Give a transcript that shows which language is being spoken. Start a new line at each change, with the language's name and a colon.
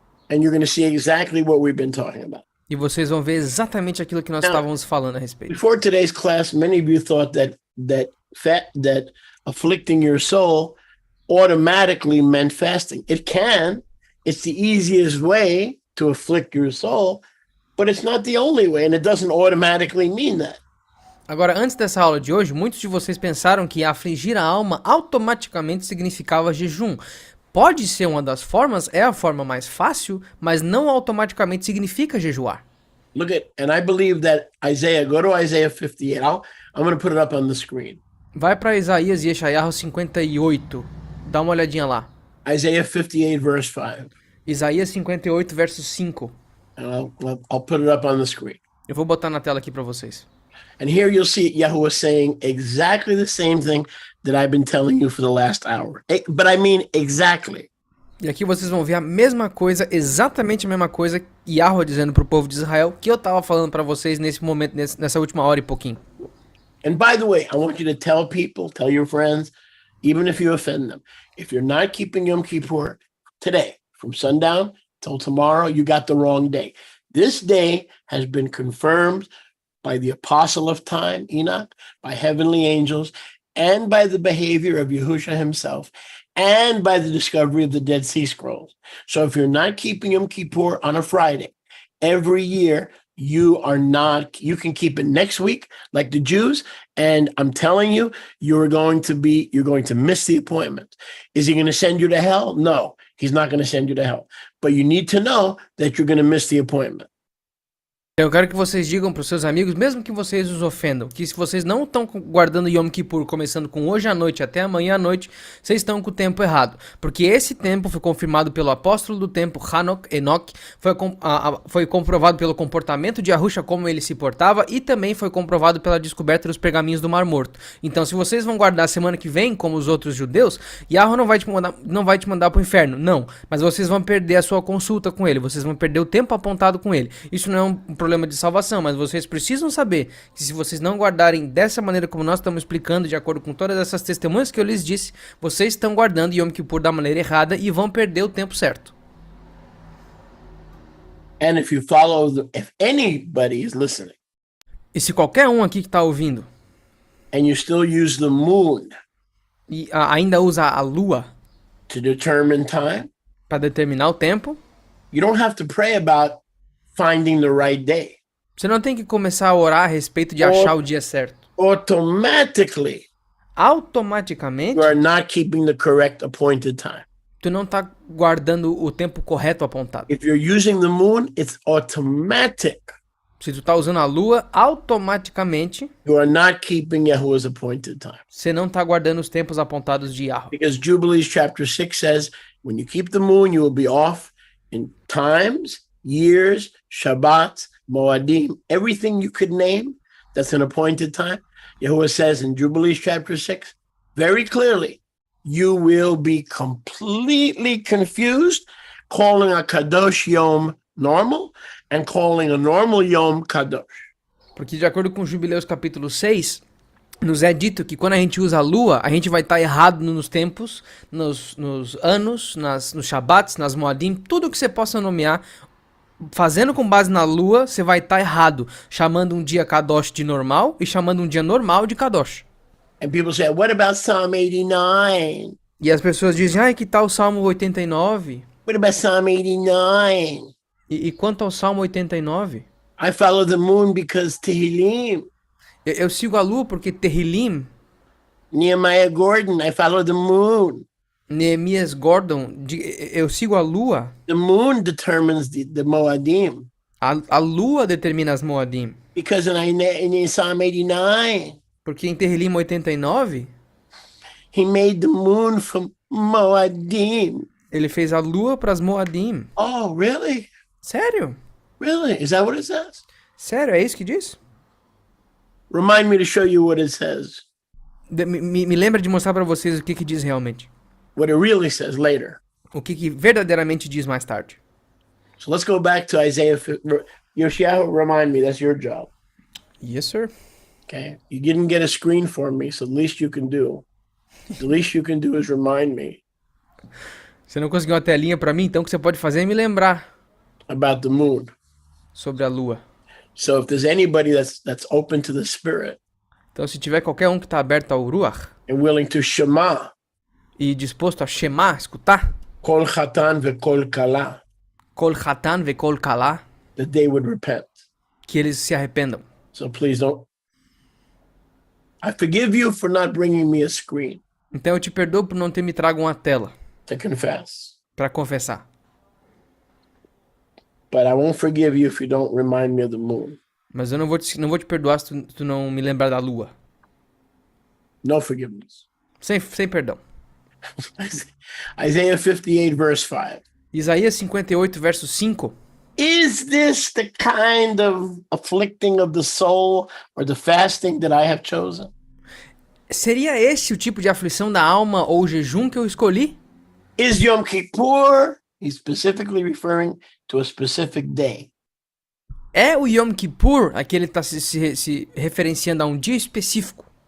English: And you're going to see exactly what we've been talking about.
Portuguese: E vocês vão ver exatamente aquilo que nós estávamos falando a respeito.
English: Before today's class, many of you thought that afflicting your soul automatically meant fasting. It can. It's the easiest way to afflict your soul, but it's not the only way, and it doesn't automatically mean that.
Portuguese: Agora, antes dessa aula de hoje, muitos de vocês pensaram que afligir a alma automaticamente significava jejum. Pode ser uma das formas, é a forma mais fácil, mas não automaticamente significa jejuar.
English: Look at, and I believe that go to Isaiah 58. I'm going to put it up on the screen.
Portuguese: Vai para Isaías e Yeshayahu 58. Dá uma olhadinha lá.
English: Isaiah 58 verse 5.
Portuguese: Isaías 58 verso 5.
English: And I'll put it up on the screen.
Portuguese: Eu vou botar na tela aqui para vocês.
English: And here you'll see Yahuwah saying exactly the same thing that I've been telling you for the last hour. But I mean exactly.
Portuguese: E aqui vocês vão ver a mesma coisa, exatamente a mesma coisa que Yahuwah dizendo pro povo de Israel, que eu tava falando para vocês nesse momento, nessa última hora e pouquinho.
English: And by the way, I want you to tell people, tell your friends, even if you offend them, if you're not keeping Yom Kippur today, from sundown till tomorrow, you got the wrong day. This day has been confirmed by the apostle of time, Enoch, by heavenly angels, and by the behavior of Yahushua himself, and by the discovery of the Dead Sea Scrolls. So if you're not keeping Yom Kippur on a Friday, every year you can keep it next week, like the Jews, and I'm telling you, you're going to miss the appointment. Is he going to send you to hell? No, he's not going to send you to hell. But you need to know that you're going to miss the appointment.
Portuguese: Eu quero que vocês digam para os seus amigos, mesmo que vocês os ofendam, que se vocês não estão guardando Yom Kippur começando com hoje à noite até amanhã à noite, vocês estão com o tempo errado. Porque esse tempo foi confirmado pelo apóstolo do tempo, Enoch, foi comprovado pelo comportamento de Yahusha, como ele se portava, e também foi comprovado pela descoberta dos pergaminhos do Mar Morto. Então, se vocês vão guardar a semana que vem, como os outros judeus, Yahweh não vai te mandar para o inferno, não. Mas vocês vão perder a sua consulta com ele, vocês vão perder o tempo apontado com ele. Isso não é um problema de salvação, mas vocês precisam saber que se vocês não guardarem dessa maneira como nós estamos explicando, de acordo com todas essas testemunhas que eu lhes disse, vocês estão guardando Yom Kippur da maneira errada e vão perder o tempo certo.
English: And if anybody is listening,
Portuguese: e se qualquer um aqui que está ouvindo,
English: and you still use the moon,
Portuguese: e ainda usa a lua
English: to determine time,
Portuguese: para determinar o tempo,
English: you don't have to pray about finding the right day.
Portuguese: Você não tem que começar a orar a respeito de achar o dia certo.
English: Automatically,
Portuguese: automaticamente,
English: you are not keeping the correct appointed time.
Portuguese: Tu não está guardando o tempo correto apontado.
English: If you're using the moon, it's automatic.
Portuguese: Se tu está usando a lua, automaticamente,
English: you are not keeping Yahuwah's appointed time.
Portuguese: Você não está guardando os tempos apontados de Yahweh.
English: Because Jubilees chapter 6 says, when you keep the moon, you will be off in times, years, Shabbats, Moadim, everything you could name that's an appointed time. Yahuwah says in Jubilees chapter 6, very clearly, you will be completely confused, calling a
Hebrew: Kadosh Yom
English: normal and calling a normal Yom Kadosh.
Portuguese: Porque de acordo com Jubileus capítulo 6, nos é dito que quando a gente usa a lua, a gente vai estar errado nos tempos, nos anos, nos Shabbats, nas Moadim, tudo que você possa nomear. Fazendo com base na lua, você vai estar errado, chamando um dia Kadosh de normal e chamando um dia normal de Kadosh.
English: And people say, what about Psalm 89?
Portuguese: E as pessoas dizem, que tal o Salmo 89?
English: What about Psalm 89?
Portuguese: E quanto ao Salmo 89?
English: I follow the moon because Tehillim.
Portuguese: Eu sigo a lua porque Tehillim.
English: Nehemiah Gordon, I follow the moon.
Portuguese: Neemias Gordon, eu sigo a lua.
English: The moon determines the Moadim.
Portuguese: A lua determina as Moadim.
English: Because in Psalm 89,
Portuguese: porque em Tehillim 89,
English: he made the moon from Moadim.
Portuguese: Ele fez a lua para as Moadim.
English: Oh, really?
Portuguese: Sério?
English: Really? Is that what it says?
Portuguese: Sério, é isso que diz?
English: Remind me to show you what it says.
Portuguese: Me lembra de mostrar para vocês o que diz realmente.
English: What it really says later.
Portuguese: O que verdadeiramente diz mais tarde.
English: So let's go back to Isaiah. Yoshiahu, remind me, that's your job. Yes, sir. Okay. You didn't get a screen for me, so the least you can do. The least you can do is remind me.
Portuguese: Você não conseguiu uma telinha para mim, então o que você pode fazer é me lembrar.
English: About the moon.
Portuguese: Sobre a lua.
English: So if there's anybody that's open to the Spirit.
Portuguese: Então se tiver qualquer um que está aberto ao Ruach.
English: And willing to shema.
Portuguese: E disposto a shema, escutar.
Hebrew: Kol chatan vekol kala. Kol chatan vekol kala.
English: That they would repent.
Portuguese: Que eles se arrependam.
English: So please don't. I forgive you for not bringing me a screen.
Portuguese: Então eu te perdoo por não ter me trago uma tela.
English: To confess.
Portuguese: Para confessar.
English: But I won't forgive you if you don't remind me of the moon.
Portuguese: Mas eu não vou te perdoar se tu não me lembrar da lua.
English: No forgiveness.
Portuguese: Sem perdão.
English: Isaiah 58 verse 5.
Portuguese: Isaías 58 verso 5.
English: Is this the kind of afflicting of the soul or the fasting that I have chosen?
Portuguese: Seria esse o tipo de aflição da alma ou jejum que eu escolhi?
English: Is Yom Kippur, he's specifically referring to a specific day.
Portuguese: É o Yom Kippur, aqui ele está se referenciando a um dia específico.